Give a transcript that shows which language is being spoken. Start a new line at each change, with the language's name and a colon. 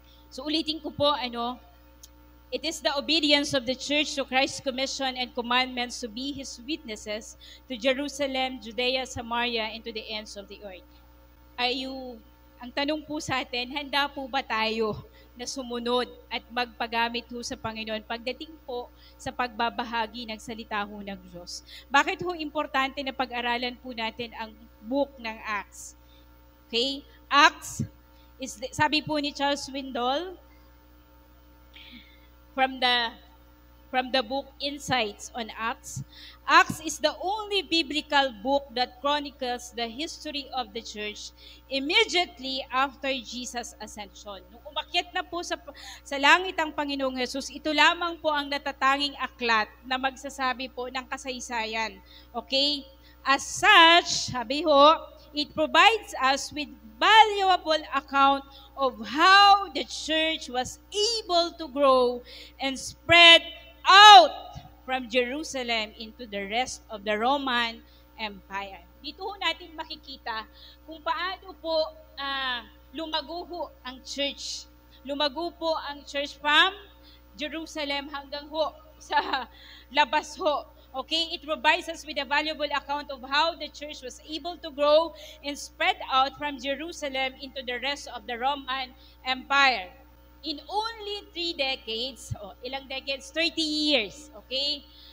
Filipino: So ulitin ko po,
English: it is the obedience of the church to Christ's commission and commandments to be His witnesses to Jerusalem, Judea, Samaria, and to the ends of the earth.
Filipino: Ang tanong po sa atin, handa po ba tayo na sumunod at magpagamit ho sa Panginoon pagdating po sa pagbabahagi ng salita ho ng Diyos? Bakit ho importante na pag-aralan po natin ang book ng Acts? Okay?
English: Acts is,
Filipino: sabi po ni
English: Charles Swindoll, from the book Insights on Acts, Acts is the only biblical book that chronicles the history of the church immediately after Jesus' ascension.
Filipino: Nung umakyat na po sa langit ang Panginoong Jesus, ito lamang po ang natatanging aklat na magsasabi po ng kasaysayan. Okay?
English: As such,
Filipino: sabi ho,
English: it provides us with valuable account of how the church was able to grow and spread out from Jerusalem into the rest of the Roman Empire.
Filipino: Dito ho natin makikita kung paano po lumago ho ang church. Lumago po ang church
English: from Jerusalem
Filipino: hanggang ho sa labas ho.
English: Okay, it provides us with a valuable account of how the church was able to grow and spread out from Jerusalem into the rest of the Roman Empire. In only 3 decades, ilang decades? 30 years, okay?